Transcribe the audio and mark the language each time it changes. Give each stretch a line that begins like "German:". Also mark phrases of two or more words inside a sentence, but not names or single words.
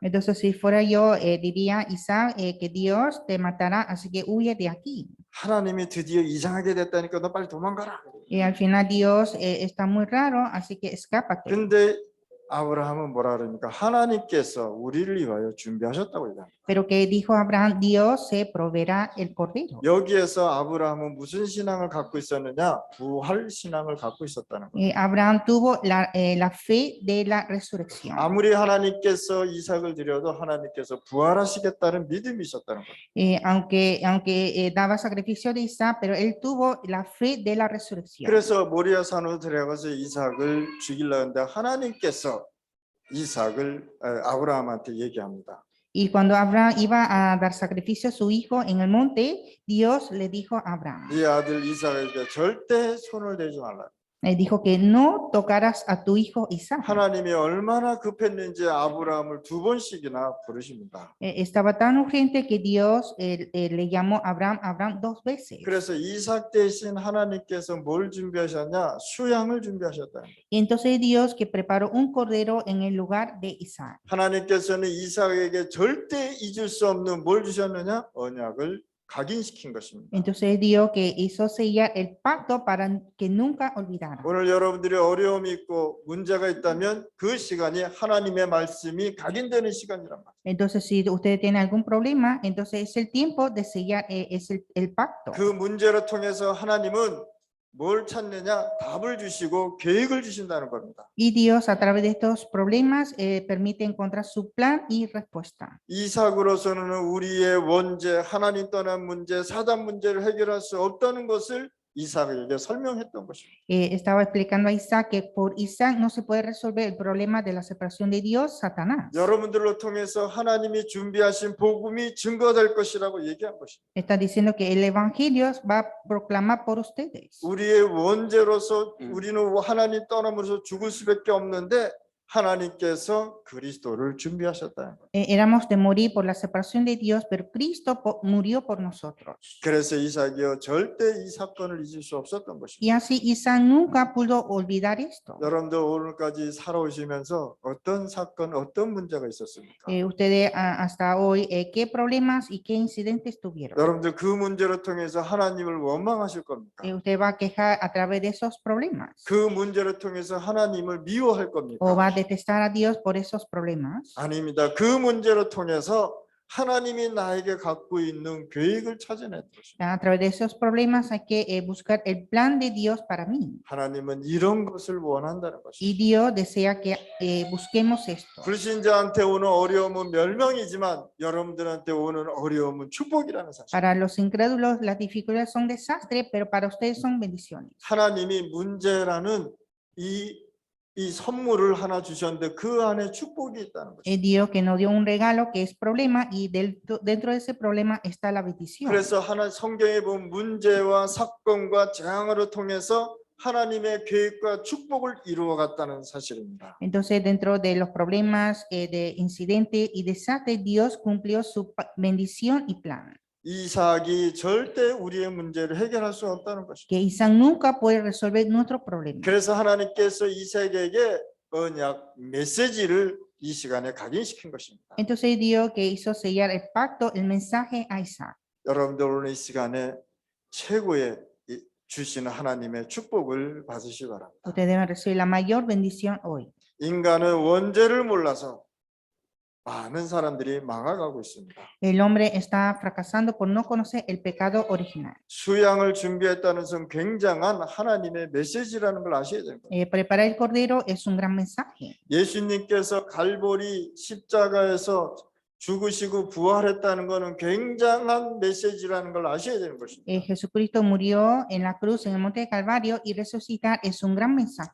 Spanish: Entonces si fuera yo diría Isaac que Dios te matará, así que huye de aquí.
Korean: 하나님이 드디어 이상하게 됐다니까 너 빨리 도망가라.
Spanish: Y al final Dios está muy raro, así que escápate.
Korean: 근데 아브라함은 뭐라 그러니까 하나님께서 우리를 위하여 준비하셨다고 얘기합니다.
Spanish: Pero que dijo Abraham, Dios se proveerá el cordero.
Korean: 여기에서 아브라함은 무슨 신앙을 갖고 있었느냐? 부활 신앙을 갖고 있었다는 거예요.
Spanish: Abraham tuvo la fe de la resurrección.
Korean: 아무리 하나님께서 이삭을 드려도 하나님께서 부활하시겠다는 믿음이 있었다는 거예요.
Spanish: Aunque daba sacrificio de Isaac, pero él tuvo la fe de la resurrección.
Korean: 그래서 모리아 산으로 들어가서 이삭을 죽이려는데 하나님께서 이삭을 아브라함한테 얘기합니다.
Spanish: Y cuando Abraham iba a dar sacrificio a su hijo en el monte, Dios le dijo a Abraham,
Korean: 네 아들 이삭에게 절대 손을 대지 말라.
Spanish: le dijo que no tocaras a tu hijo Isaac.
Korean: 하나님이 얼마나 급했는지 아브라함을 2번씩이나 부르십니다.
Spanish: Estaba tan urgente que Dios le llamó a Abraham 2 veces.
Korean: 그래서 이삭 대신 하나님께서 뭘 준비하셨냐? 수양을 준비하셨다.
Spanish: Y entonces Dios que preparó un cordero en el lugar de Isaac.
Korean: 하나님께서는 이삭에게 절대 잊을 수 없는 뭘 주셨느냐? 언약을 각인시킨 것입니다.
Spanish: Entonces Dios que hizo sellar el pacto para que nunca olvidara.
Korean: 오늘 여러분들이 어려움이 있고 문제가 있다면 그 시간이 하나님의 말씀이 각인되는 시간이란 말이에요.
Spanish: Entonces si usted tiene algún problema, entonces es el tiempo de sellar es el pacto.
Korean: 그 문제를 통해서 하나님은 뭘 찾느냐? 답을 주시고 계획을 주신다는 겁니다.
Spanish: Y Dios a través de estos problemas permite encontrar su plan y respuesta.
Korean: 이삭으로서는 우리의 원죄, 하나님 떠난 문제, 사단 문제를 해결할 수 없다는 것을 이삭에게 설명했던 것입니다.
Spanish: Estaba explicando a Isaac que por Isaac no se puede resolver el problema de la separación de Dios, Satanás.
Korean: 여러분들로 통해서 하나님이 준비하신 복음이 증거될 것이라고 얘기한 것입니다.
Spanish: Está diciendo que el evangelio va a proclamar por ustedes.
Korean: 우리의 원죄로서 우리는 하나님 떠남으로써 죽을 수밖에 없는데 하나님께서 그리스도를 준비하셨다는 거예요.
Spanish: Éramos de morir por la separación de Dios, pero Cristo murió por nosotros.
Korean: 그래서 이삭이요 절대 이 사건을 잊을 수 없었던 것입니다.
Spanish: Y así Isaac nunca pudo olvidar esto.
Korean: 여러분들 오늘까지 살아오시면서 어떤 사건, 어떤 문제가 있었습니까?
Spanish: Ustedes hasta hoy, ¿qué problemas y qué incidentes tuvieron?
Korean: 여러분들 그 문제를 통해서 하나님을 원망하실 겁니까?
Spanish: ¿Usted va a quejar a través de esos problemas?
Korean: 그 문제를 통해서 하나님을 미워할 겁니까?
Spanish: ¿O va a detestar a Dios por esos problemas?
Korean: 아닙니다. 그 문제를 통해서 하나님이 나에게 갖고 있는 계획을 찾아내는 것입니다.
Spanish: A través de esos problemas hay que buscar el plan de Dios para mí.
Korean: 하나님은 이런 것을 원한다는
Spanish: Y
Korean: 것입니다.
Spanish: Dios desea que busquemos esto.
Korean: 불신자한테 오는 어려움은 멸망이지만 여러분들한테 오는 어려움은 축복이라는 사실.
Spanish: Para los incrédulos las dificultades son desastre, pero para ustedes son bendiciones.
Korean: 하나님이 문제라는 이 선물을 하나 주셨는데 그 안에 축복이 있다는 것입니다.
Spanish: Es Dios que nos dio un regalo que es problema y dentro de ese problema está la bendición.
Korean: 그래서 하나 성경에 보면 문제와 사건과 재앙을 통해서 하나님의 계획과 축복을 이루어갔다는 사실입니다.
Spanish: Entonces dentro de los problemas de incidente y desastre, Dios cumplió su bendición y plan.
Korean: 이삭이 절대 우리의 문제를 해결할 수 없다는 것입니다.
Spanish: Que Isaac nunca puede resolver nuestro problema.
Korean: 그래서 하나님께서 이삭에게 언약 메시지를 이 시간에 각인시킨 것입니다.
Spanish: Entonces Dios que hizo sellar el pacto, el mensaje a Isaac.
Korean: 여러분들 오늘 이 시간에 최고의 주시는 하나님의 축복을 받으시기 바랍니다.
Spanish: Ustedes deben recibir la mayor bendición hoy.
Korean: 인간은 원죄를 몰라서 많은 사람들이 망해가고 있습니다.
Spanish: El hombre está fracasando por no conocer el pecado original.
Korean: 수양을 준비했다는 것은 굉장한 하나님의 메시지라는 걸 아셔야 됩니다.
Spanish: Preparar el cordero es un gran mensaje.
Korean: 예수님께서 갈보리 십자가에서 죽으시고 부활했다는 것은 굉장한 메시지라는 걸 아셔야 되는 것입니다.
Spanish: Jesucristo murió en la cruz en el monte de Calvario y resucitar es un gran mensaje.